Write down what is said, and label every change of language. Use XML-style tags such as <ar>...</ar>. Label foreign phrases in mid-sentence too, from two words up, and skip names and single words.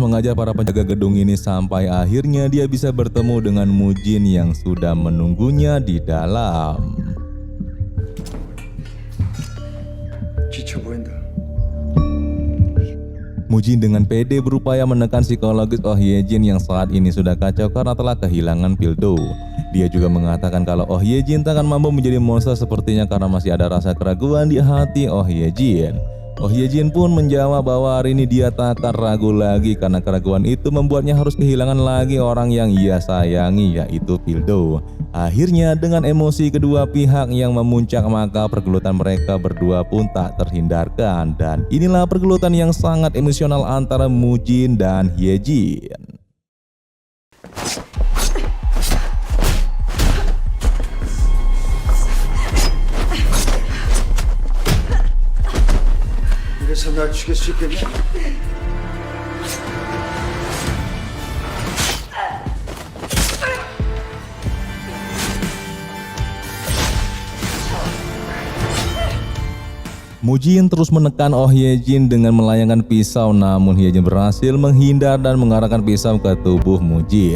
<id>mengajar para penjaga gedung ini sampai akhirnya dia bisa bertemu dengan Mujin yang sudah menunggunya di dalam.</id> <ko>지쳐 보인다.</ko> <id>Mujin dengan pede berupaya menekan psikologis Oh Ye-jin yang saat ini sudah kacau karena telah kehilangan Pildo. Dia juga mengatakan kalau Oh Ye Jin tak akan mampu menjadi monster sepertinya karena masih ada rasa keraguan di hati Oh Ye Jin. Oh Ye Jin pun menjawab bahwa hari ini dia tak akan ragu lagi karena keraguan itu membuatnya harus kehilangan lagi orang yang ia sayangi, yaitu Pildo. Akhirnya dengan emosi kedua pihak yang memuncak maka pergelutan mereka berdua pun tak terhindarkan, dan inilah pergelutan yang sangat emosional antara Mujin dan Ye Jin.</id> <ko>이래서 날 죽일 수 있겠냐?</ko> <id>Mujin terus menekan Oh Ye Jin dengan melayangkan pisau, namun Ye Jin berhasil menghindar dan mengarahkan pisau ke tubuh Mujin.</id>